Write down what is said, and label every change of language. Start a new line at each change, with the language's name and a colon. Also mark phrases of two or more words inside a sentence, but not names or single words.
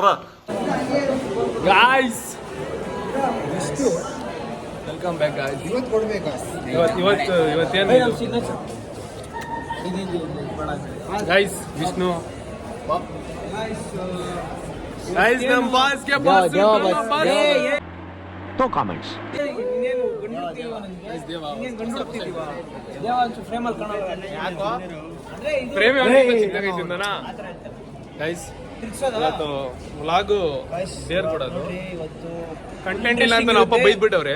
English: guys, welcome back guys.
Kannada: ಇವತ್ತೇನು ಗಾಯ್ಸ್? ವಿಷ್ಣು ಗಾಯ್ಸ್, ನಮ್ಮ ಬಾಸ್ಗೆ ಬಾಸ್
English: No comments.
Kannada: ಗೈಸ್, ಇವತ್ತು
English: vlog dare
Kannada: ಕೊಡೋದು. ಕಂಟೆಂಟ್ ಇಲ್ಲ ಅಂತ ನಾವಪ್ಪ ಬೈದ್ಬಿಟ್ಟವ್ರೆ.